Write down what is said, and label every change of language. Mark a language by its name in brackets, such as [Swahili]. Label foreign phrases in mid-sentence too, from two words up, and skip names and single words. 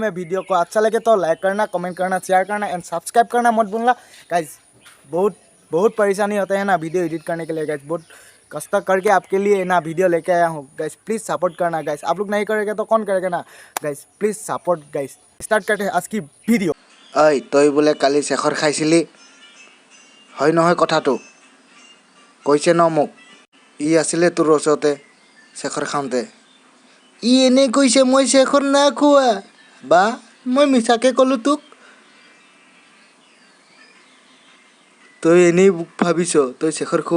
[Hindi] मैं वीडियो को अच्छा लगे तो लाइक करना, कमेंट करना, शेयर करना [English] and subscribe [Hindi] करना मत भूलना। गाइस, बहुत परेशानी होता है ना वीडियो एडिट करने के लिए। गाइस, बहुत कष्ट करके आपके लिए ना वीडियो लेके आया हूँ। [English] guys, please support [Hindi] करना। गाइस, आप लोग नहीं करेंगे तो कौन करेगा ना। [English] guys, please support. [Hindi] गाइस, स्टार्ट करते हैं आज की वीडियो। [Assamese] ঐ তই বোলে কালি শেখৰ খাইছিলি হয় নহয় কথাটো কৈছে ন মোক ই আছিলে তোৰ ওচৰতে শেখৰ খাওঁতে ই এনেই কৈছে মই শেখৰ নাখোৱা বা মই মিছাকে ক'লো তোক তই এনেই ভাবিছ তই শেখৰ খোৱা